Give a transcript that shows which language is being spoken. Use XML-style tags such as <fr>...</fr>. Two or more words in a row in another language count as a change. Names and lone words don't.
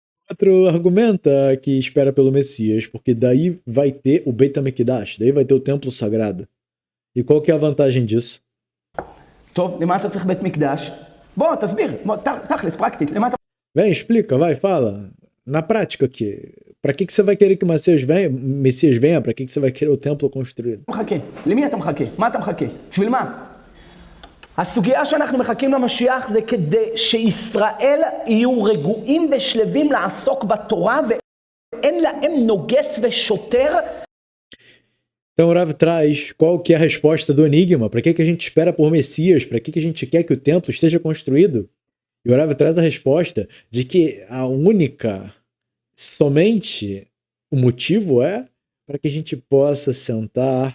<pt>outro argumenta que espera pelo Messias, porque daí vai ter o Beit HaMikdash, daí vai ter o templo sagrado. E qual que é a vantagem disso?</pt> <he>טוב, למה אתה צריך בית מקדש? בוא, תסביר, תכלס, פרקטית, למה אתה</he> <pt>Vem, explica, vai, fala. Na prática aqui, para que você vai querer que o Messias venha? Para que você vai querer o templo construído?</pt> <he>מחכה? למי אתה מחכה? מה אתה מחכה? בשביל מה? הסוגיה שאנחנו מחכים למשיח זה כדי שישראל יהיו רגועים ושלווים לעסוק בתורה ואין להם נוגס ושוטר.</he> <pt>Então o Rav traz qual que é a resposta do enigma, para que a gente espera por Messias, para que a gente quer que o templo esteja construído. E o Rav traz a resposta de que somente o motivo é para que a gente possa sentar,</pt>